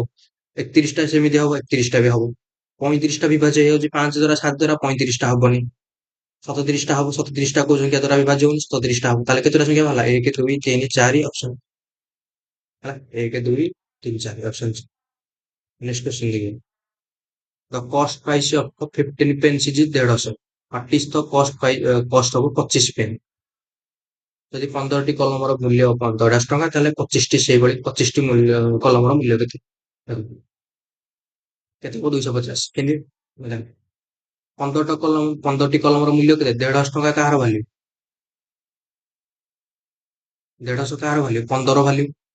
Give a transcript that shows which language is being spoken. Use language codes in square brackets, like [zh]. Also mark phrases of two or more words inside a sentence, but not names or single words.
[or] 31 ଟା ସେମିତି ହବ, 31 ଟା ବି ହବ। 35 ଟା ବିଭାଜ୍ୟ ହେଇଯାଉଛି 5 ଦ୍ଵାରା, 7 ଦ୍ଵାରା, 35 ଟା ହବନି। 37 ଟା ହବ, 37 ଟା କୋଉ ସଂଖ୍ୟା ଦ୍ଵାରା ବିଭାଜ୍ୟ ହଉନି, 37 ଟା ହବ। ତାହେଲେ କେତେଟା ସଂଖ୍ୟା ବାହାରିଲା? 1, 2, 3, 4 ଅପସନ ହେଲା, 1, 2, 3, 4 ଅପସନ। [en] next question [or] ଦେଖିବା। [en] The cost price of 15 pence is 150. What is the cost of 25 pence? [or] ଯଦି 15ଟି କଲମର ମୂଲ୍ୟ 150 ଟଙ୍କା, ତାହେଲେ 25ଟି ସେଇଭଳି 25ଟି କଲମର ମୂଲ୍ୟ କେତେ? କେତେ? 250। କେମିତି? 15ଟି କଲମର ମୂଲ୍ୟ କେତେ? 150 ଟଙ୍କା। କାହାର ଭାଲ୍ୟୁ? 150 କାହାର ଭାଲ୍ୟୁ? 15 ଭାଲ୍ୟୁ।